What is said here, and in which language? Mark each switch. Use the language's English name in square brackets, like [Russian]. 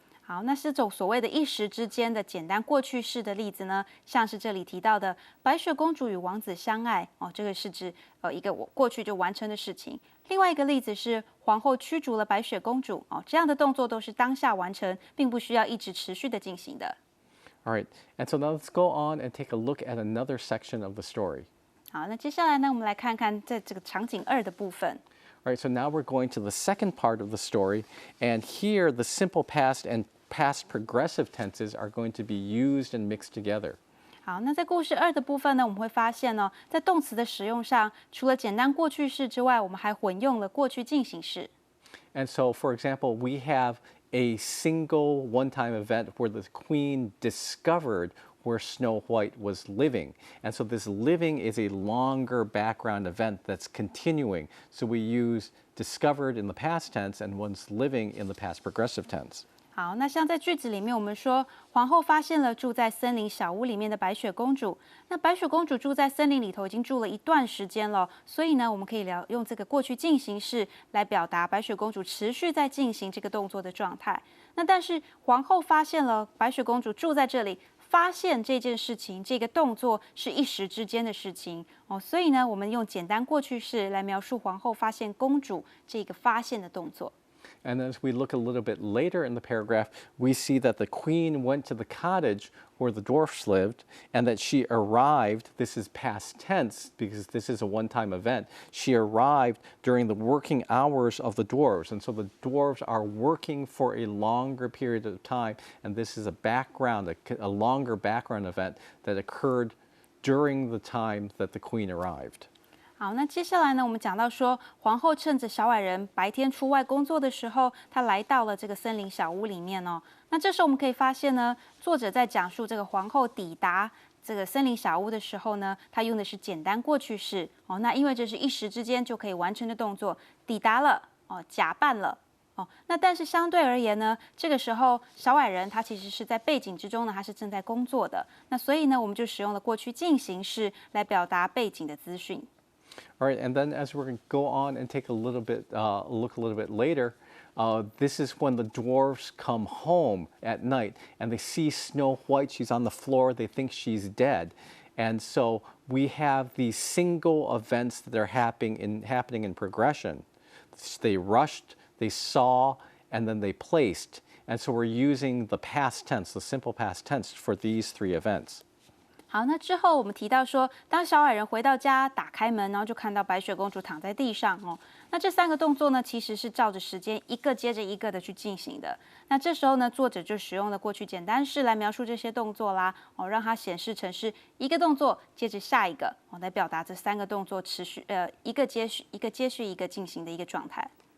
[Chinese] 好，那这种所谓的一时之间的简单过去式的例子呢，像是这里提到的白雪公主与王子相爱这个是指一个过去就完成的事情。另外一个例子是皇后驱逐了白雪公主这样的动作都是当下完成，并不需要一直持续的进行的。 [English] All right, and so now let's go on and take a look at another section of the story. [Chinese] 好，那接下来呢，我们来看看在这个场景2的部分。 [English] All right, so now we're going to the second part of the story, and here the simple past and past progressive tenses are going to be used and mixed together. 好，那在故事2的部分呢，我们会发现在动词的使用上，除了简单过去式之外，我们还混用了过去进行式。 And so, for example, we have a single one-time event where the queen discovered where Snow White was living. And so this living is a longer background event that's continuing. So we use discovered in the past tense and was living in the past progressive tense. [Chinese] 好，那像在句子里面，我们说皇后发现了住在森林小屋里面的白雪公主。那白雪公主住在森林里头已经住了一段时间了，所以呢，我们可以用这个过去进行式来表达白雪公主持续在进行这个动作的状态。那但是皇后发现了白雪公主住在这里，发现这件事情，这个动作是一时之间的事情所以呢，我们用简单过去式来描述皇后发现公主这个发现的动作。 [English] And as we look a little bit later in the paragraph, we see that the queen went to the cottage where the dwarfs lived, and that she arrived. This is past tense because this is a one-time event. She arrived during the working hours of the dwarves. And so the dwarves are working for a longer period of time. And this is a background, a longer background event that occurred during the time that the queen arrived. [Chinese] 好，那接下来呢，我们讲到说，皇后趁着小矮人白天出外工作的时候，她来到了这个森林小屋里面哦。那这时候我们可以发现呢，作者在讲述这个皇后抵达这个森林小屋的时候呢，他用的是简单过去式哦。那因为这是一时之间就可以完成的动作，抵达了哦，假扮了。哦，那但是相对而言呢，这个时候小矮人他其实是在背景之中呢，他是正在工作的。那所以呢，我们就使用了过去进行式来表达背景的资讯。 [English] All right, and then as we're going to go on and take a little bit, look a little bit later, this is when the dwarves come home at night and they see Snow White. She's on the floor. They think she's dead. And so we have these single events that are happening in progression. They rushed, they saw, and then they placed. And so we're using the past tense, the simple past tense, for these three events. [Chinese] 好，那之后我们提到说，当小矮人回到家，打开门，然后就看到白雪公主躺在地上哦。那这三个动作呢，其实是照着时间一个接着一个的去进行的。那这时候呢，作者就使用了过去简单式来描述这些动作啦，哦，让它显示成是一个动作接着下一个，哦，来表达这三个动作持续一个接续一个进行的一个状态。